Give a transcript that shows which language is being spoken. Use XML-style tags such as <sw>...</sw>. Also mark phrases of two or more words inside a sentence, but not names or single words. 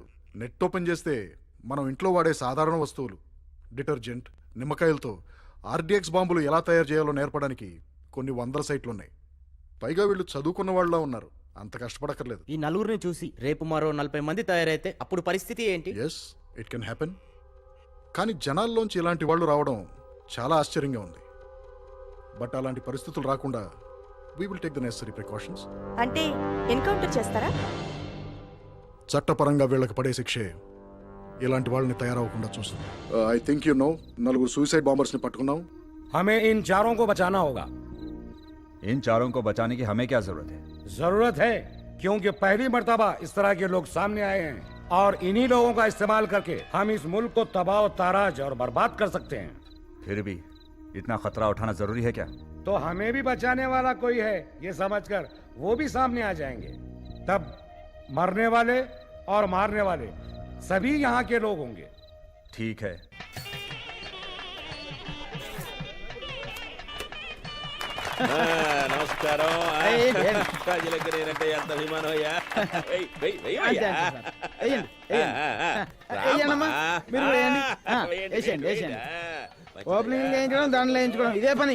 <te>నెట్ ఓపెన్ చేస్తే మనం ఇంట్లో వాడే సాధారణ వస్తువులు, డిటర్జెంట్, నిమ్మకాయలతో ఆర్డిఎక్స్ బాంబులు ఎలా తయారు చేయాలో నేర్పడానికి కొన్ని 100 సైట్లు ఉన్నాయి. పైగా వీళ్ళు చదువుకున్న వాళ్ళ ఉన్నారు. అంత కష్టపడక్కర్లేదు. ఈ నలుగురిని చూసి రేపు మరో 40 మంది తయారైతే అప్పుడు పరిస్థితి ఏంటి?</te> <en>Yes, it can happen.</en> <te>కానీ జనాల్లోంచి ఇలాంటి వాళ్ళు రావడం చాలా ఆశ్చర్యంగా ఉంది.</te> <en>బట్</en> <te>అలాంటి పరిస్థితులు రాకుండా</te> <en>we will take the necessary precautions.</en> <te>అంటే ఎన్కౌంటర్ చేస్తారా? చట్టపరంగా వీళ్ళకి పడే శిక్షే ఇలాంటి వాళ్ళని తయారవకుండా చూస్తుంది.</te> <en>I think you know నలుగురు suicide bombers</en> <te>ని పట్టుకున్నాం.</te> <hi>हमें इन चारों को बचाना होगा. इन चारों को बचाने की हमें क्या जरूरत है? जरूरत है क्योंकि पहली मर्तबा इस तरह के लोग सामने आए हैं और इन्हीं लोगों का इस्तेमाल करके हम इस मुल्क को तबाह ताराज और बर्बाद कर सकते हैं. फिर भी इतना खतरा उठाना जरूरी है क्या? तो हमें भी बचाने वाला कोई है ये समझकर वो भी सामने आ जाएंगे. तब मरने वाले और मारने वाले सभी यहाँ के लोग होंगे. ठीक है.</hi> <te>నమస్కారం. ప్రజలకి ఎంత అభిమానం అయ్యా. ఓపెనింగ్ వేయించడం, దండలు వేయించుకోవడం ఇదే పని.</te>